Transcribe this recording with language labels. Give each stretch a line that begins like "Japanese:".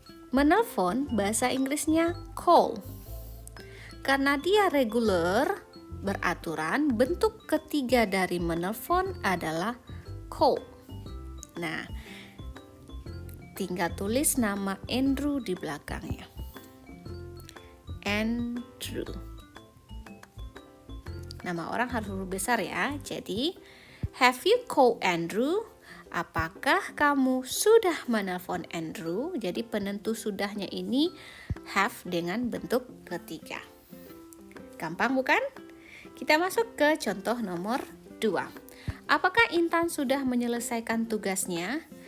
Indonesian: Menelpon bahasa Inggrisnya call. Karena dia regular, beraturan, bentuk ketiga dari menelpon adalah call. Nah, tinggal tulis nama Andrew di belakangnya. Andrew. Nama orang harus huruf besar ya. Jadi,
English: have you called Andrew?
Indonesian: Apakah kamu sudah menelpon Andrew? Jadi penentu sudahnya ini have dengan bentuk ketiga. Gampang bukan? Kita masuk ke contoh nomor 2. Apakah Intan sudah menyelesaikan tugasnya?